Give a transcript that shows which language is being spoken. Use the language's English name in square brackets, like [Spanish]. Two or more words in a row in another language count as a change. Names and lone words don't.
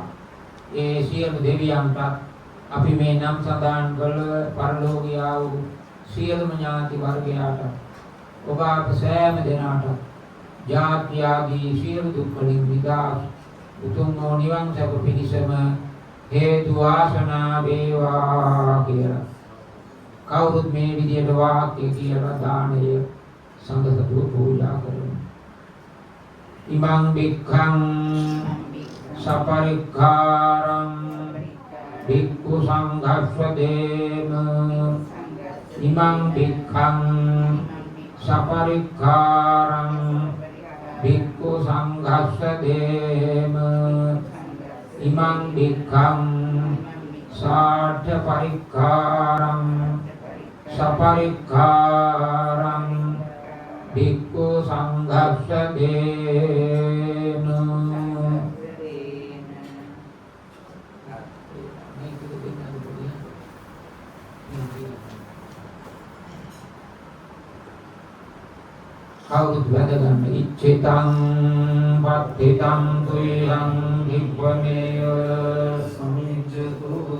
[Sinhala] ඒ සියලු දෙවියන්ට අපි මේ නම් සඳහන් කළ පරලෝකීය වූ සියලුම ඥාති වර්ගයාට, ඔබ අප සෑම දෙනාට ජාති ආදී සියලු දුක් වලින් මිදා උතුම් වූ නිවන් සැප පිණිසම හේතු වාසනා වේවා කියලා කවුරුත් මේ විදියට වාක්‍ය කියලා දාණය සංඝසතුව පූජා කරමු. [Pali] ඉමං භික්ඛං සපරික්ඛාරං භික්ඛු සංඝස්සදේම ඉමං භික්ඛං සපරික්ඛාරං භික්ඛු සංඝස්සදේම ඉමං භික්ඛං සාඨ පරික්ඛාරං සපරික්ඛාරං භික්ඛු සංඝස්සදේම. [Sinhala] කවුරුත් වැදගන්න [Pali] ඉච්ඡිතං පත්තිතං තුයං විප්පමේය සමිජ්ජතු